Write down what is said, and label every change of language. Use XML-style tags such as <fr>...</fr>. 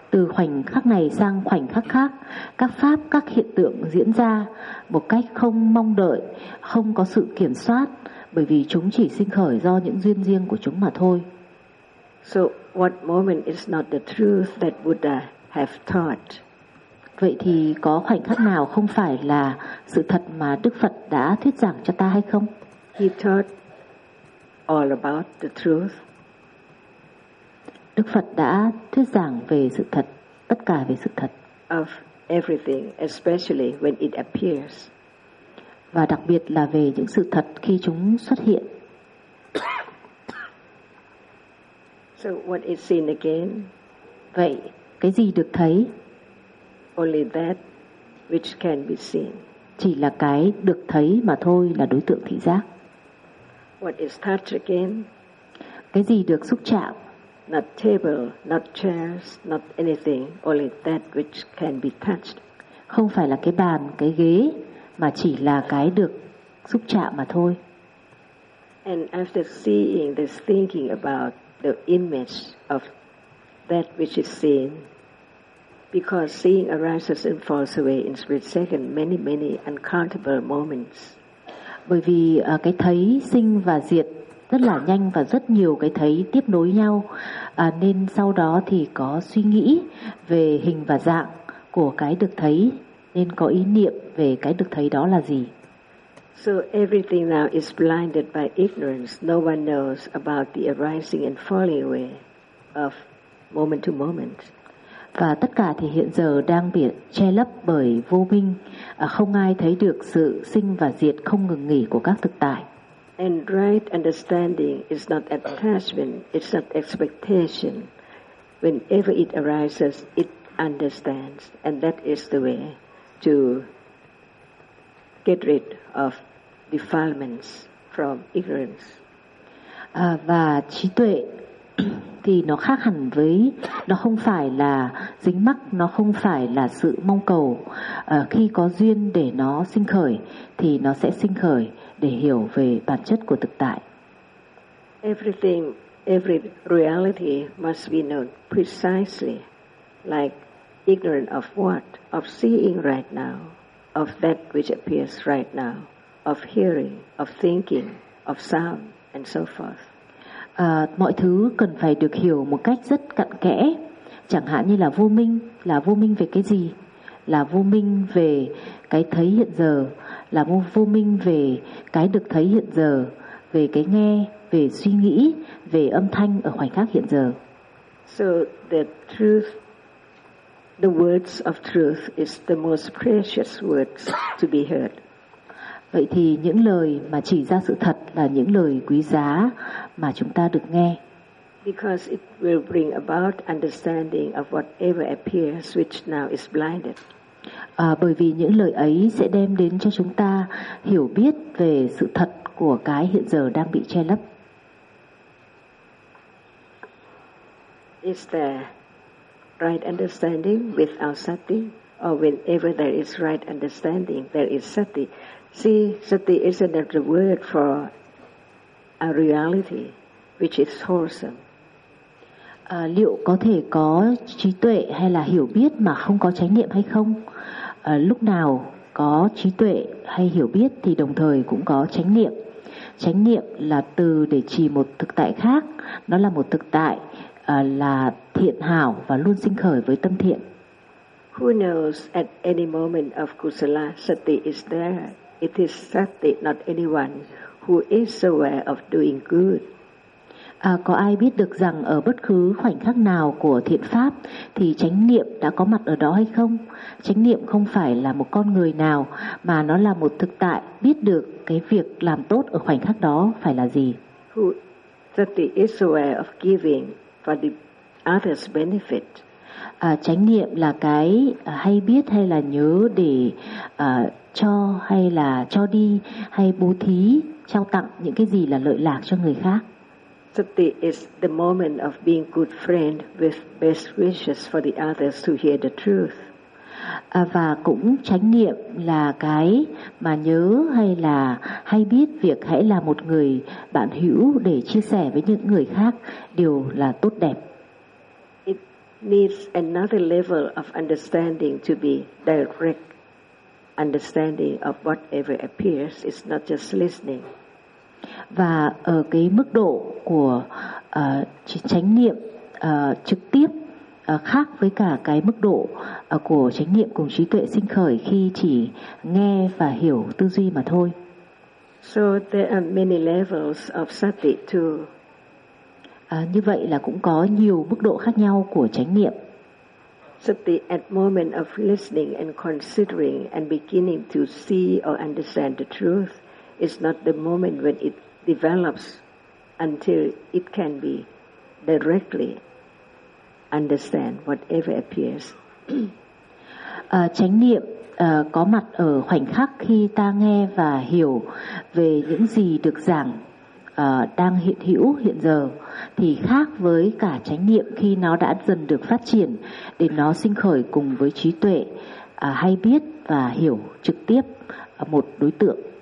<vi>Từ khoảnh khắc này sang khoảnh khắc khác, các pháp, các hiện tượng diễn ra một cách không mong đợi, không có sự kiểm soát, bởi vì chúng chỉ sinh khởi do những duyên riêng của chúng mà thôi.</vi> <en>So, what moment is not the truth that Buddha have taught?</en> <vi>Vậy thì có khoảnh khắc nào không phải là sự thật mà Đức Phật đã thuyết giảng cho ta hay không?</vi> <en>He taught all about the truth.</en> <vi>Đức Phật đã thuyết giảng về sự thật, tất cả về sự thật.</vi> <en>Of everything, especially when it appears.</en> <vi>Và đặc biệt là về những sự thật khi chúng xuất hiện.</vi> <en>So what is seen again?</en> <vi>Vậy cái gì được thấy?</vi> <en>Only that which can be seen.</en> <vi>Chỉ là cái được thấy mà thôi là đối tượng thị giác.</vi> <en>What is touch again?</en> <vi>Cái gì được xúc chạm?</vi> <en>Not table, not chairs, not anything. Only that which can be touched.</en> <vi>Không phải là cái bàn, cái ghế, mà chỉ là cái được xúc chạm mà thôi.</vi> <en>And after seeing this, thinking about the image of that which is seen, because seeing arises and falls away in split second, many, many uncountable moments.</en> <vi>Bởi vì cái thấy sinh và diệt rất là nhanh và rất nhiều cái thấy tiếp nối nhau, nên sau đó thì có suy nghĩ về hình và dạng của cái được thấy, nên có ý niệm về cái được thấy đó là gì.</vi> <en>So everything now is blinded by ignorance. No one knows about the arising and falling away of moment to moment.</en> <vi>Và tất cả thì hiện giờ đang bị che lấp bởi vô minh, không ai thấy được sự sinh và diệt không ngừng nghỉ của các thực tại.</vi> <en>And right understanding is not attachment, it's not expectation. Whenever it arises, it understands, and that is the way to get rid of defilements from ignorance.</en> <vi>Và trí tuệ thì nó khác hẳn với, nó không phải là dính mắc, nó không phải là sự mong cầu. Khi có duyên để nó sinh khởi thì nó sẽ sinh khởi để hiểu về bản chất của thực tại.</vi> <en>Everything, every reality must be known precisely, like ignorant of what? Of seeing right now, of that which appears right now, of hearing, of thinking, of sound, and so forth.</en> <vi>Mọi thứ cần phải được hiểu một cách rất cặn kẽ, chẳng hạn như là vô minh về cái gì, là vô minh về cái thấy hiện giờ, là vô minh về cái được thấy hiện giờ, về cái nghe, về suy nghĩ, về âm thanh ở khoảnh khắc hiện giờ.</vi> <en>So the truth, the words of truth is the most precious words to be heard.</en> <vi>Vậy thì những lời mà chỉ ra sự thật là những lời quý giá mà chúng ta được nghe.</vi> <en>Because it will bring about understanding of whatever appears which now is blinded.</en> <vi>Bởi vì những lời ấy sẽ đem đến cho chúng ta hiểu biết về sự thật của cái hiện giờ đang bị che lấp.</vi> <en>Is there right understanding without sati? Or whenever there is right understanding, there is sati. See, sati isn't the word for a reality which is wholesome.</en> <vi>Liệu có thể có trí tuệ hay là hiểu biết mà không có chánh niệm hay không? Lúc nào có trí tuệ hay hiểu biết thì đồng thời cũng có chánh niệm. Chánh niệm là từ để chỉ một thực tại khác. Nó là một thực tại là thiện hảo và luôn sinh khởi với tâm thiện.</vi> <en>Who knows at any moment of kusala sati is there? It is sati, not anyone who is aware of doing good.</en> <vi>Có ai biết được rằng ở bất cứ khoảnh khắc nào của thiện pháp thì chánh niệm đã có mặt ở đó hay không? Chánh niệm không phải là một con người nào, mà nó là một thực tại biết được cái việc làm tốt ở khoảnh khắc đó phải là gì.</vi> <en>Who sati is aware of giving for the other's benefit.</en> <vi>Chánh niệm là cái hay biết hay là nhớ để cho hay là cho đi hay bố thí trao tặng những cái gì là lợi lạc cho người khác.</vi> <en>Sati is the moment of being good friend with best wishes for the others to hear the truth.</en> <vi>Và cũng chánh niệm là cái mà nhớ hay là hay biết việc hãy là một người bạn hữu để chia sẻ với những người khác điều là tốt đẹp.</vi> <en>It needs another level of understanding to be direct. Understanding of whatever appears is not just listening.</en> <vi>Và ở cái mức độ của chánh niệm trực tiếp khác với cả cái mức độ của chánh niệm cùng trí tuệ sinh khởi khi chỉ nghe và hiểu tư duy mà thôi.</vi> <en>So there are many levels of sati too.</en> <vi>Như vậy là cũng có nhiều mức độ khác nhau của chánh niệm.</vi> <en>Sati at moment of listening and considering and beginning to see or understand the truth is not the moment when it develops until it can be directly understand whatever appears.</en> <vi>Chánh niệm có mặt ở khoảnh khắc khi ta nghe và hiểu về những gì được giảng đang hiện hữu hiện giờ, thì khác với cả chánh niệm khi nó đã dần được phát triển để nó sinh khởi cùng với trí tuệ hay biết và hiểu trực tiếp một đối tượng.</vi>